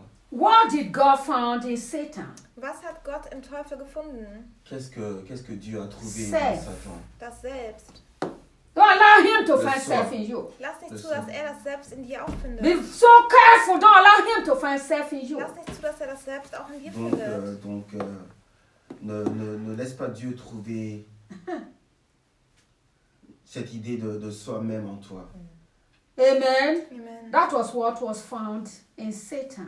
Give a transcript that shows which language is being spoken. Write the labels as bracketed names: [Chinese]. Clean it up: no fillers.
[English] What did God find in Satan? [German] Was hat Gott im Teufel gefunden? [French] Qu'est-ce que Dieu a trouvé [English] self. In Satan? [German] Das Selbst. [English] Don't allow him to find self in you. [German] Lass nicht zu, dass er das Selbst in dir auch findet. [English] Be so careful, don't allow him to find self in you. [German] Lass nicht zu, dass er das Selbst auch in dir [French] donc, [German] findet. [French] Donc, ne laisse pas Dieu trouver cette idée de soi-même en toi. [English] Amen. Amen. That was what was found in Satan.